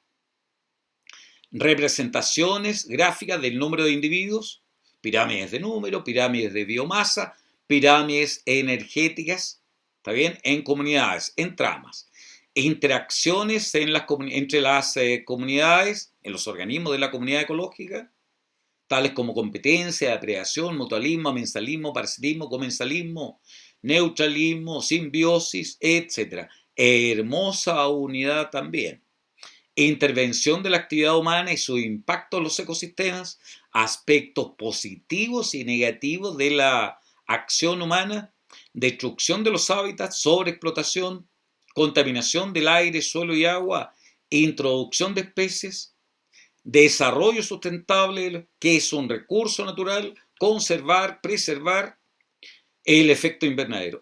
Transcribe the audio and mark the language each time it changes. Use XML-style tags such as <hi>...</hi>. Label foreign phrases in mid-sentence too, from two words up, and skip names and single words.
<es>Representaciones gráficas del número de individuos, pirámides de número, pirámides de biomasa, pirámides energéticas, ¿está bien? En comunidades, en tramas. Interacciones entre las comunidades, en los organismos de la comunidad ecológica, tales como competencia, depredación, mutualismo, amensalismo, parasitismo, comensalismo, neutralismo, simbiosis, etc. Hermosa unidad también. Intervención de la actividad humana y su impacto en los ecosistemas, aspectos positivos y negativos de la acción humana, destrucción de los hábitats, sobreexplotación, contaminación del aire, suelo y agua, introducción de especies, desarrollo sustentable, que es un recurso natural, conservar, preservar, el efecto invernadero.</es>